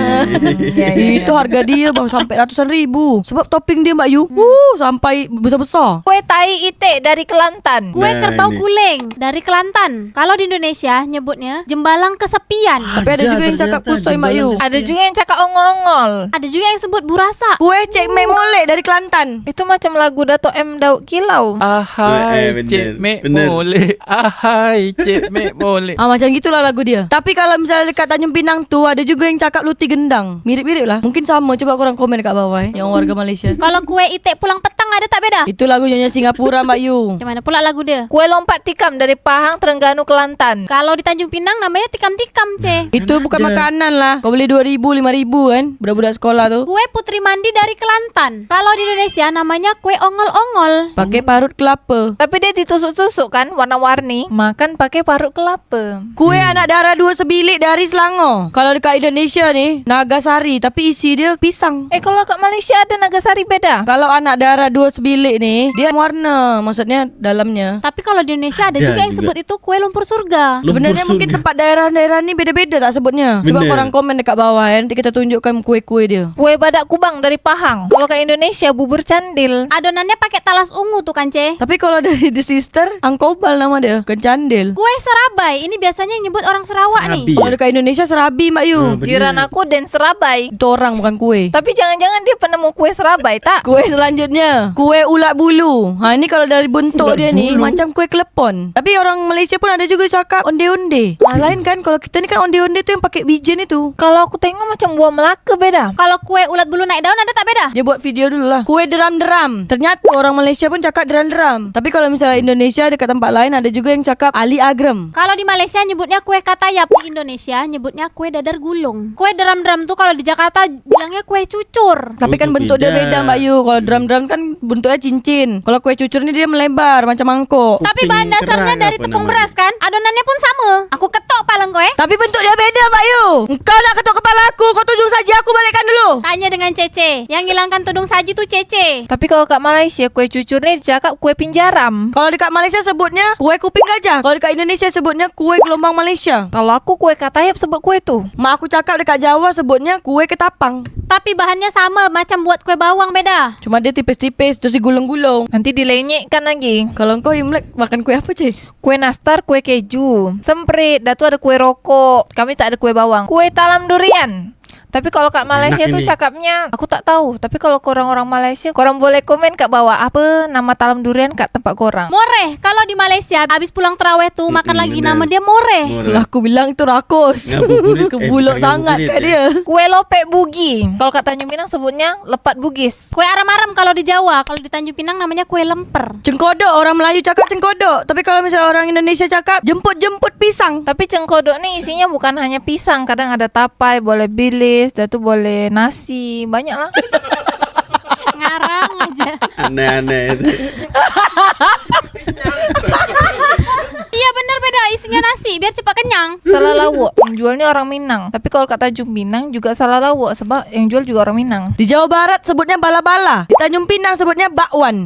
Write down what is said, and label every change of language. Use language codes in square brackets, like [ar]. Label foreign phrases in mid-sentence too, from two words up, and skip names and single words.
[ms] Itu harga dia bang sampai ratusan ribu. Sebab topping dia Mbak Yu sampai besar-besar. Kue tai itik dari Kelantan. Kue Nah, kerbau ini. guling dari Kelantan. Kalau di Indonesia nyebutnya jembalang kesepian. Tapi ada juga yang cakap ternyata kusoi Mbak Yu. jembalan Ada juga yang cakap ongol-ongol. Ada juga yang sebut burasa. Kue cek mek molek dari Kelantan. Itu macam lagu Dato' M. Daud Kilau. Ahai, Ahai Cik Mek bener. Molek. Ahai Cik Mek Molek. Macam gitulah lagu dia. Tapi kalau misalnya dekat Tanjung Pinang tu ada juga yang cakap luti gendang. Mirip-mirip lah. Mungkin sama. Coba korang komen dekat bawah yang warga Malaysia. Kalau kue itik pulang petang ada tak beda? Itu lagu nyanyi Singapura Mbak Yu. Macam mana pula lagu dia? Kue lompat tikam dari Pahang, Terengganu, Kelantan. Kalau di Tanjung Pinang namanya tikam-tikam, Itu bukan ada. makanan lah. Kau beli 2.000, 5.000 kan. Budak-budak sekolah tu. Kue putri mandi dari Kelantan. Kalau di Indonesia namanya kue ongol-ongol. Pakai parut kelapa. Tapi dia ditusuk-tusuk kan warna-warni. Makan pakai parut kelapa. Kue anak darah 2 sebilik dari Selangor. Kalau dekat Indonesia ni Nagasari. Tapi isi dia pisang. Kalau kat Malaysia ada Nagasari beda. Kalau anak darah 2 sebilik ni dia warna. Maksudnya dalamnya. Tapi kalau di Indonesia ada Ada juga yang juga. sebut itu kue lumpur surga. Sebenarnya Lumpur mungkin surga. tempat daerah-daerah ni beda-beda tak sebutnya. Coba Bener. korang komen dekat bawah kan. Nanti kita tunjukkan kue-kue dia. Kue badak kubang dari Pahang. Kalau kat Indonesia bubur candil. Adonannya pakai talas ungu tuh kan, Tapi kalau dari The Sister, Angkobal nama dia, bukan Candil. Kue serabai. Ini biasanya yang nyebut orang Sarawak Serabi. nih. Kalau dekat Indonesia Serabi Mbak Yu. Ah, bener. Jiran aku Den Serabai. Itu orang bukan kue. Tapi jangan-jangan dia penemu kue Serabai tak? Kue selanjutnya, kue ulat bulu. Ini kalau dari bentuk Ulat dia ni bulu. macam kue kelepon. Tapi orang Malaysia pun ada juga cakap onde-onde. Lain kan kalau kita ni kan onde-onde tu yang pakai bijen itu. Kalau aku tengok macam buah Melaka beda. Kalau kue ulat bulu naik daun ada tak beda? Dia buat video dulu lah. Kue deram-deram. Ternyata orang Malaysia pun cakap deram-deram. Tapi kalau misalnya Indonesia dekat tempat lain ada juga yang cakap Ali Agrem. Kalau di Malaysia nyebutnya kue katayap, di Indonesia nyebutnya kue dadar gulung. Kue deram-deram tuh kalau di Jakarta bilangnya kue cucur. Tapi kan itu bentuk dia beda. beda Mbak Yu. Kalau drum-drum kan bentuknya cincin. Kalau kue cucur ni dia melebar macam mangkok. Tapi Kuping bahan dasarnya kerang dari apa tepung namanya? beras kan? Adonannya pun sama. Aku ketok palang kue. Tapi bentuk dia beda Mbak Yu. Kau nak ketuk kepala aku. Kau tunjuk saja aku balikkan dulu. Tanya dengan Cece. Yang hilangkan tudung saji tuh Cece. Tapi kalau kat Malaysia kue cucur ni dicakap kue pinjaram. Kalau dekat Malaysia sebutnya kue kuping gajah. Kalau dekat Indonesia sebutnya kue gelombang Malaysia. Kalau aku kue katayap sebut kue tu. Mak aku cakap dekat Jawa sebutnya kue ketapang. Tapi bahannya sama macam buat kue bawang beda. Cuma dia tipis-tipis terus digulung-gulung. Nanti dilenyekkan lagi. Kalau kau Imlek makan kue apa Cik? Kue nastar, kue keju, semprit, dah tu ada kue rokok. Kami tak ada kue bawang. Kue talam durian. Tapi kalau kat Malaysia Enak tu ini. cakapnya aku tak tahu. Tapi kalau korang orang Malaysia, korang boleh komen kat bawah apa nama talam durian kat tempat korang. Moreh. Kalau di Malaysia habis pulang terawih tuh makan lagi bener. nama dia moreh. Lah aku bilang itu rakus. Ngabuburit. Kebulok bukan sangat ngabuburit kat ya. dia. Kue lopek bugi. Kalau kat Tanjung Pinang sebutnya lepat bugis. Kue aram-aram kalau di Jawa. Kalau di Tanjung Pinang namanya kue lemper. Cengkodok, orang Melayu cakap cengkodok. Tapi kalau misalnya orang Indonesia cakap jemput-jemput pisang. Tapi cengkodok ni isinya bukan hanya pisang. Kadang ada tapai, boleh bilis, dah tu boleh nasi. Banyak lah. Ngarang aja. Aneh-aneh itu. Iya bener beda. Isinya nasi biar cepat kenyang. Salah lawak. Yang jualnya orang Minang. Tapi kalau kat Tanjung Pinang juga salah lawak. Sebab yang jual juga orang Minang. Di Jawa Barat sebutnya bala-bala. Di Tanjung Pinang sebutnya bakwan.